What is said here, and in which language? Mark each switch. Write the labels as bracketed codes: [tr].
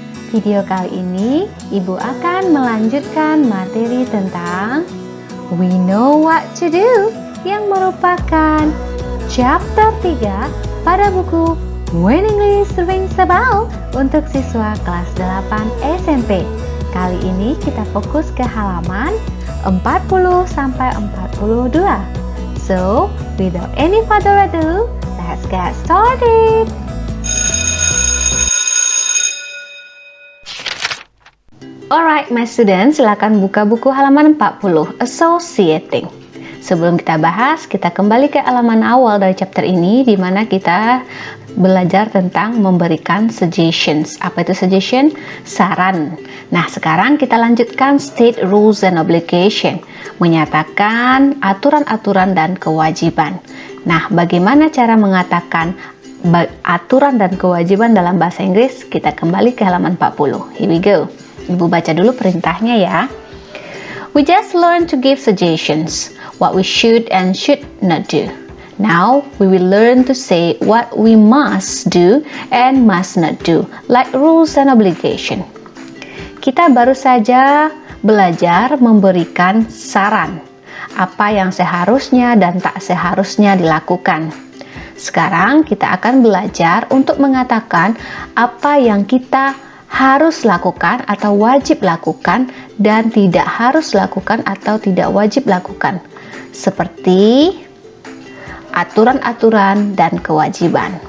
[id] Video kali ini Ibu akan melanjutkan materi tentang We Know What to Do yang merupakan chapter 3 pada buku When English Rings a Bell untuk siswa kelas 8 SMP. Kali ini kita fokus ke halaman 40 sampai 42. [en] So, without any further ado, let's get started. Alright, my students, [id] silakan buka buku halaman 40, Associating. Sebelum kita bahas, kita kembali ke halaman awal dari chapter ini, di mana kita belajar tentang memberikan suggestions. Apa itu suggestion? Saran. Nah, sekarang kita lanjutkan state rules and obligation, menyatakan aturan-aturan dan kewajiban. Nah, bagaimana cara mengatakan aturan dan kewajiban dalam bahasa Inggris? Kita kembali ke halaman 40. [en] Here we go. [id] Ibu baca dulu perintahnya ya. [en] We just learn to give suggestions, what we should and should not do. Now, we will learn to say what we must do and must not do, like rules and obligation. [id] Kita baru saja belajar memberikan saran, apa yang seharusnya dan tak seharusnya dilakukan. Sekarang kita akan belajar untuk mengatakan apa yang kita harus lakukan atau wajib lakukan dan tidak harus lakukan atau tidak wajib lakukan, seperti aturan-aturan dan kewajiban.